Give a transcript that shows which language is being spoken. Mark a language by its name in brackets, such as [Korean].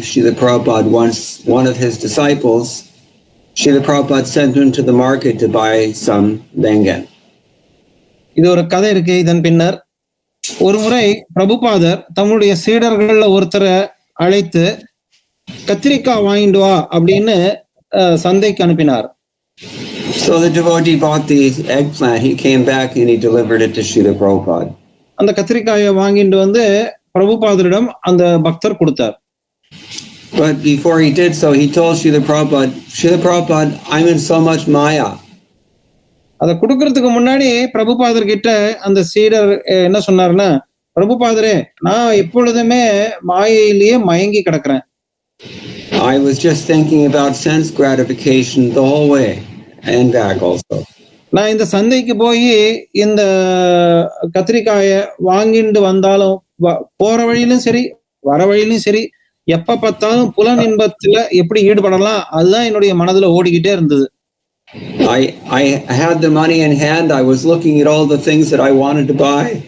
[English] Srila Prabhupada once, one of his disciples, Srila Prabhupada sent him to the market to buy some bengan. [Tamil] இது ஒரு கதை இருக்கு. இதன் பின்னர் ஒரு முறை பிரபுபாதர் தம்முடைய சீடர்கள்ல ஒருத்தரை அழைத்து கத்திரிக்காய் வாங்கிட்டு வா அப்படின்னு சந்தைக்கு அனுப்பினார். [English] So the devotee bought the eggplant. He came back and he delivered it to Srila Prabhupada. [Tamil] அந்த கத்திரிக்காயை வாங்கிட்டு வந்து பிரபுபாதரிடம் அந்த பக்தர் கொடுத்தார். [English] But before he did so, he told Srila Prabhupada, I'm in so much maya. [Tamil] அதை கொடுக்கறதுக்கு முன்னாடி பிரபுபாதர் கிட்ட அந்த சீடர் என்ன சொன்னார்னா, பிரபுபாதரே, நான் எப்பொழுதுமே மாயையிலேயே மயங்கி கிடக்குறேன். [English] I was just thinking about sense gratification the whole way and back also. [Tamil] நான் இந்த சந்தைக்கு போய் இந்த கத்திரிக்காயை வாங்கிட்டு வந்தாலும் போற வழியிலும் சரி வர வழியிலும் சரி எப்ப பார்த்தாலும் புலன் இன்பத்துல எப்படி ஈடுபடலாம் அதுதான் என்னுடைய மனதுல ஓடிக்கிட்டே இருந்தது. [English] I had the money in hand. I was looking at all the things that I wanted to buy.